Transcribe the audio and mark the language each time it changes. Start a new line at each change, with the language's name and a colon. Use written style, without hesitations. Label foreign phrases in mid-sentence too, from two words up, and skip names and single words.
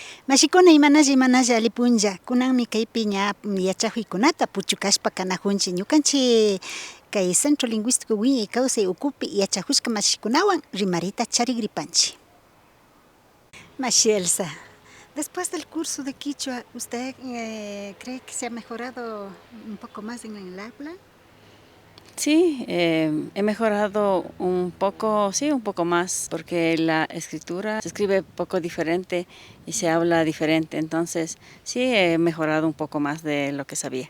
Quechua: Mashikuna imanalla alipunlla kunanmi kaypi ña yachakuykunata puchukashpa kanajunchik ñukanchik kay Centro Lingüístico Wiñay Kawsay ukupi yachakushka mashikunawan rimarita charigripanchik. Mashi Elsa,
Spanish: después del curso de Quichua, ¿usted cree que se ha mejorado un poco más en el habla? Sí, he mejorado un poco, sí, un poco más, porque la escritura se escribe un poco diferente y se habla diferente, entonces sí he mejorado un poco más de lo que sabía.